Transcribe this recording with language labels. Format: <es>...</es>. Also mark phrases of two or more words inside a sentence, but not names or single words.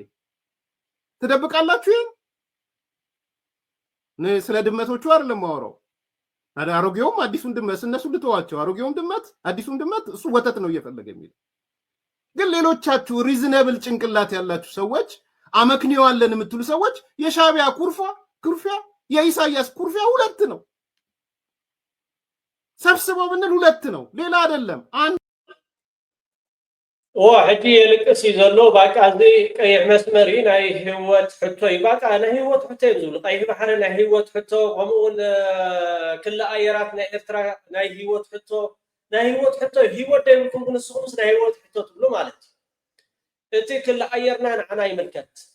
<am>ትደብቃላችሁ። ይሄን ስለ ድመቶቹ አይደለም ማወራው። አሮጌውም አዲሱን ድመት እነሱ ልተዋቸው። አሮጌውም ድመት አዲሱን ድመት እሱ ወተት ነው እየፈለገ የሚል። ግን ሌሎቻችሁ ሪዝነብል ጭንቅላት ያላችሁ ሰዎች አመክንዮ አለን የምትሉ ሰዎች የሻቢያ ኩርፊያ የኢሳያስ ኩርፊያ ሁለት ነው። ሰብስበው ብንል ሁለት ነው፣ ሌላ አይደለም።</am> <ti>ሕጂ የልቅስ ዘሎ ባቃ እዚ ቀይሕ መስመሪ ናይ ህይወት ሕቶ እዩ። ባቃ ናይ ህይወት ሕቶ እዩ ዝብሉ ቀይሕ ባሕሪ ናይ ህይወት ሕቶ ከምኡውን ክልተ ኣየራት ናይ ኤርትራ ናይ ህይወት ሕቶ ህይወት ደይብልኩም ክንስኹምስ ናይ ህይወት ሕቶ ትብሉ ማለት እዩ። እቲ ክልተ ኣየርና ንዓና ይምልከት</ti>